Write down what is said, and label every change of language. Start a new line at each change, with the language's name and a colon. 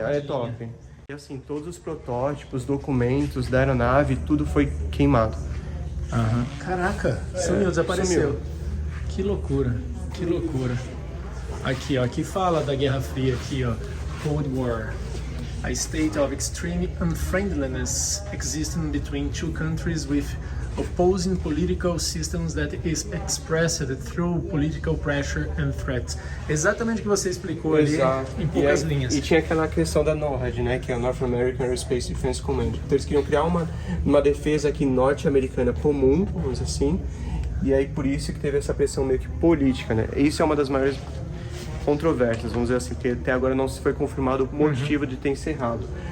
Portuguese: é top. E assim, todos os protótipos, documentos da aeronave, tudo foi queimado. Caraca, sumiu, desapareceu. Sumiu. Que loucura, que loucura. Aqui, ó, aqui fala da Guerra Fria, aqui, ó, Cold War.
English: A state of extreme unfriendliness existing between two countries with opposing political systems that is expressed through political pressure and threats.
Portuguese: Exatamente o que você explicou ali, em poucas linhas. E tinha aquela questão da NORAD, né, que é a North American Aerospace Defense Command. Então eles queriam criar uma defesa aqui norte-americana comum, vamos dizer assim, e aí por isso que teve essa pressão meio que política, né. Isso é uma das maiores controvérsias, vamos dizer assim, porque até agora não se foi confirmado o motivo de ter encerrado.